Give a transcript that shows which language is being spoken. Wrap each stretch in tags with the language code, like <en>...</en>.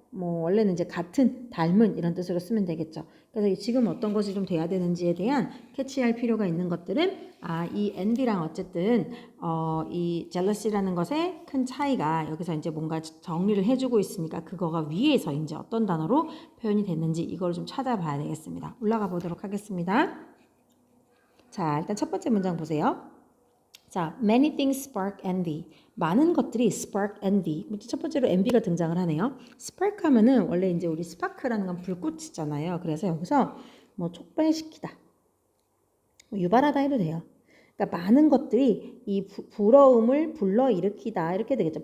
<ko>뭐 원래는 이제 같은, 닮은 이런 뜻으로 쓰면 되겠죠. 그래서 지금 어떤 것이 좀 돼야 되는지에 대한 캐치할 필요가 있는 것들은 이 envy랑 어쨌든 이 jealousy라는 것의 큰 차이가 여기서 이제 뭔가 정리를 해주고 있으니까 그거가 위에서 이제 어떤 단어로 표현이 됐는지 이걸 좀 찾아봐야 되겠습니다. 올라가 보도록 하겠습니다. 자, 일단 첫 번째 문장 보세요.</ko> <en>자, many things spark envy.</en> <ko>많은 것들이</ko> <en>spark envy.</en> <ko>첫 번째로 envy가 등장을 하네요. spark 하면은 원래 이제 우리 spark라는 건 불꽃이잖아요. 그래서 여기서 뭐 촉발시키다, 뭐 유발하다 해도 돼요. 그러니까 많은 것들이 이 부러움을 불러일으키다 이렇게 되겠죠.</ko>